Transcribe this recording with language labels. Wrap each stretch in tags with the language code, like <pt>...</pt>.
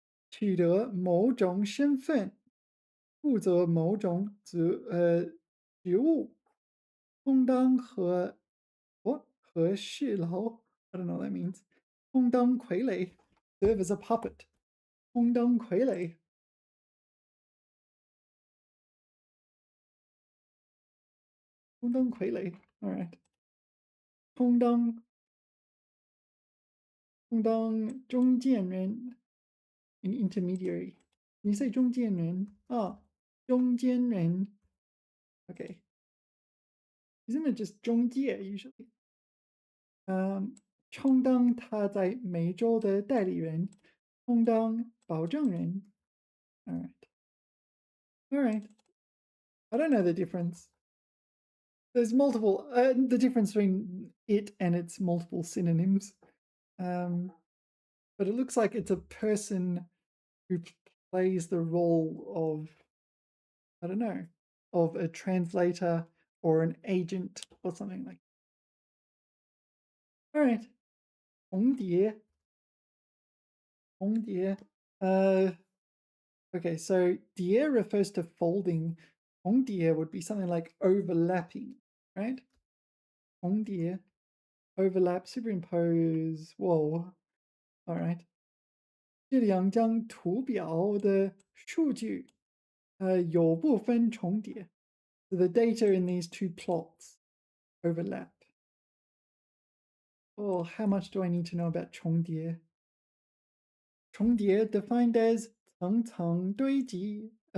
<zh>取得某种身份，负责某种职务，充当和事佬</zh> <en>I don't know what that means.</en> <zh>充当傀儡</zh> <en>serve as a puppet.</en> <zh>充当傀儡. 充当傀儡.</zh> <en>All right.</en> <zh>充当中间人</zh> <en>an intermediary. Can you say 中间人? Ah, 中间人.Okay. Isn't it just 中介 usually?</en> <zh>充当他在美洲的代理人，充当保证人.</zh> <en>All right. All right. I don't know the difference. There's multiple, the difference between it and its multiple synonyms. But it looks like it's a person who plays the role of, I don't know, of a translator or an agent or something like that. All right.</en> <zh>重叠.重叠.</zh> <en>Okay, so 叠 refers to folding. 重叠 would be something like overlapping, right? 重叠, overlap, superimpose. Whoa. All right.</en> <zh>这两张图表的数据有部分重叠.</zh> <en>So the data in these two plots overlap. Oh, how much do I need to know about 重叠? 重叠 defined as 层层堆积.</en>